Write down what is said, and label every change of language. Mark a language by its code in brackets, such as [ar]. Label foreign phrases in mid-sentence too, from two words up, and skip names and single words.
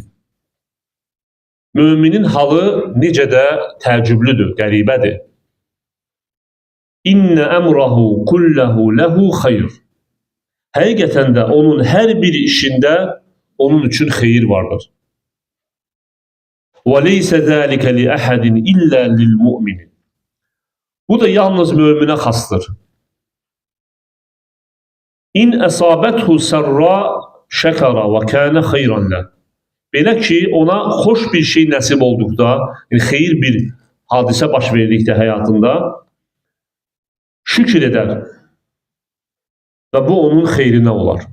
[az] Müminin halı necə də təəccüblüdür, qəribədir. [ar] "إن أمره كله له خير." [az] Həqiqətən də onun hər bir işində onun üçün xeyir vardır. [ar] وَلَيْسَ ذَٰلِكَ لِأَحَدٍ إِلَّا لِلْمُؤْمِنِ. [az] Bu da yalnız müminə xasdır. [ar] إن أصابته سراء شكر فكان خيرا له. [az] Belə ki, ona xoş bir şey nəsib olduqda, yəni xeyir bir hadisə baş verdikdə həyatında şükür edər və bu onun xeyrinə olar.